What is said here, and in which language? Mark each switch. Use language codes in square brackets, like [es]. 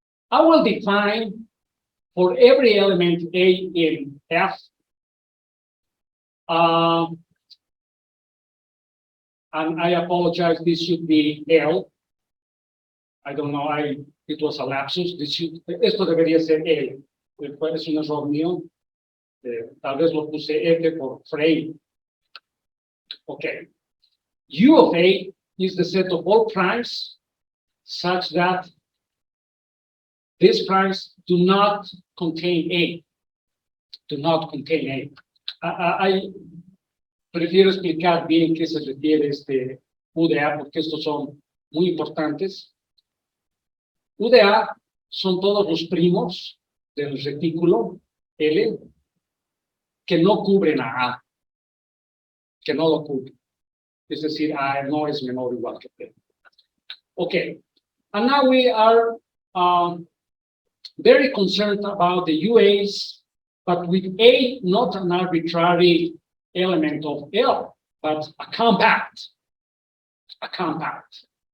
[en] I will define for every element A in F, and I apologize, this should be L. I don't know, it was a lapsus. [es] Esto debería ser L. Es un error mío. Tal vez lo puse F por frame. [en] Okay. U of A is the set of all primes such that these primes do not contain A. Do not contain A. [es] I prefiero explicar bien qué se refiere este UDA porque estos son muy importantes. UDA son todos los primos del retículo L que no cubren a A, que no lo cubren. Es decir, A no es menor o igual que B. [en] Okay, and now we are very concerned about the UAs, but with A not an arbitrary element of L, but a compact. A compact.